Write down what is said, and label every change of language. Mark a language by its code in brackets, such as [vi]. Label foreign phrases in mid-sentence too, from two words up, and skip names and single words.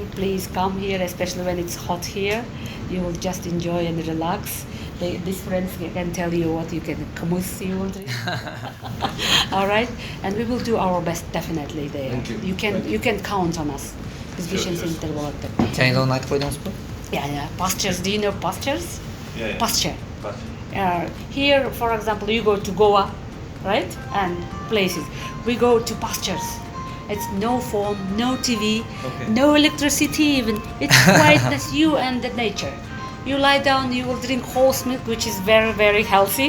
[en] Please come here, especially when it's hot here. You will just enjoy and relax. These friends can tell you what you can hummus you want to eat. All right, and we will do our best definitely there. Thank you. You can count on us. [kk] Biz Center болады деп. [ky] Чайыңызды айтып койдуңузбу? [en] Yeah. Pastures. Do you know pastures? Yeah. Pasture. Here, for example, you go to Goa, right? And places. We go to pastures. It's no phone, no TV, no electricity even. It's quietness, you and the nature. You lie down, you will drink horse milk, which is very, very healthy.